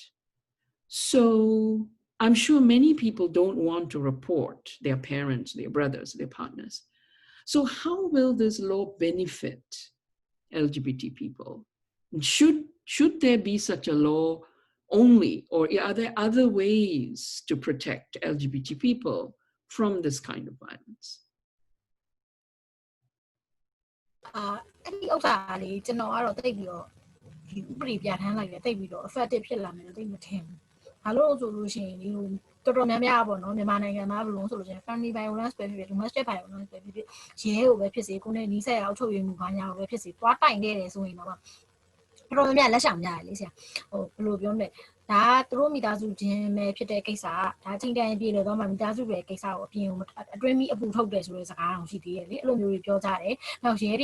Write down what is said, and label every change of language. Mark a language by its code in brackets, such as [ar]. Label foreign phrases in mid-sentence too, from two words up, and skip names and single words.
[en] So I'm sure many people don't want to report their parents, their brothers, their partners. So how will this law benefit LGBT people? Should there be such a law only, or are there other ways to protect LGBT people from this kind of violence? [my] အဲ့ဒီဥစ္စာလေးကျွန်တော်ကတော့တိတ်ပြီးတော့ဒီဥပဒေပြဋ္ဌာန်းလိုက်တယ်တိတ်ပြီးတော့ effective ဖြစ်လာမယ်လို့တိတ်မထင်ဘူး။ဘာလို့ဆိုလို့ရှိရင်ဒီတော်တော်များများပေါ့နော်မြန်မာနိုင်ငံမှာဘယ်လိုဆိုလို့ရှိရင် [en] family violence [my] ပဲဖြစ်ဖြစ် [en] domestic violence [my] ပဲဖြစ်ဖြစ်ရဲကိုပဲဖြစ်စေကိုယ်နဲ့နီးစပ်ရာအုပ်ချုပ်ရေးမှုဘာညာကိုပဲဖြစ်စေတွားတိုင်ခဲ့တယ်ဆိုရင် တော့တော်တော်များများလက်ဆောင်များတယ်လေဆရာဟိုဘယ်လိုပြောမလဲဒါကသူတို့မိသားစုချင်းပဲဖြစ်တဲ့ကိစ္စဒါချိန်တန်ပြေလို့တော့မှမိသားစုတွေကိစ္စကိုအပြင်ကိုအတွင်းမိအပူထုတ်တယ်ဆိုတဲ့စကားအောင်ရှိသေးတယ်လေအဲ့လိုမျိုးတွေပြောကြတယ်နောက်ရဲ